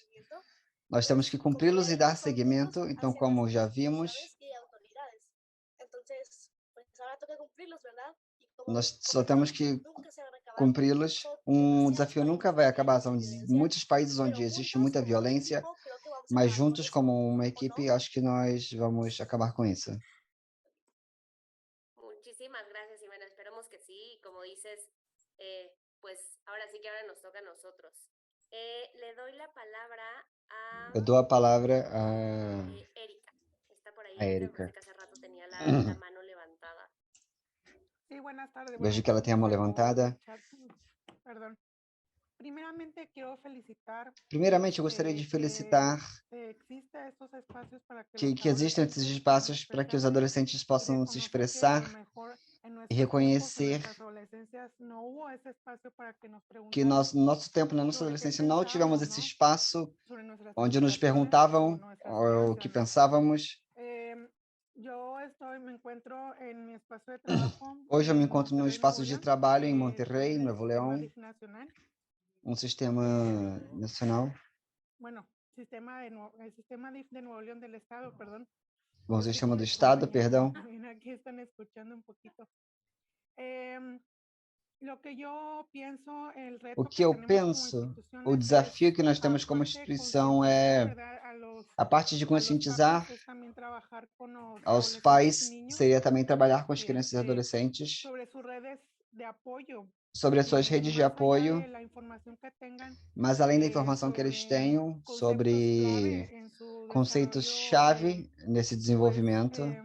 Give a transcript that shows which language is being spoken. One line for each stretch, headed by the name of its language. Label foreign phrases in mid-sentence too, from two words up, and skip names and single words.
Portuguese: Nós temos que cumpri-los e dar seguimento. Então, como já vimos, nós só temos que cumpri-los. Um desafio nunca vai acabar. São muitos países onde existe muita violência, mas juntos, como uma equipe, acho que nós vamos acabar com isso.
Spanish: Muchísimas gracias, Jimena. Esperemos que sí. Como dices, pues ahora sí que ahora nos toca a nosotros. Le doy la palabra a...
Portuguese: Eu dou a palavra a
Spanish: Erika. Está por ahí, a Erika. Erika. Que hace rato tenía la mano levantada. Sí, buenas tardes.
Portuguese: Vejo que ela tem a mão levantada.
Spanish: Perdón.
Portuguese: Primeiramente, quero felicitar. Primeiramente, eu gostaria de felicitar que existem esses espaços para que os adolescentes possam se expressar e reconhecer que no nosso tempo, na nossa adolescência, não tivemos esse espaço onde nos perguntavam o que pensávamos. Hoje eu me encontro no espaço de trabalho em Monterrey, Nuevo León, um sistema nacional. Bom, sistema do Estado, perdão. O que eu penso, o desafio que nós temos como instituição é a parte de conscientizar aos pais, seria também trabalhar com as crianças e adolescentes sobre as suas redes de apoio, mas além da informação que eles tenham sobre conceitos-chave nesse desenvolvimento,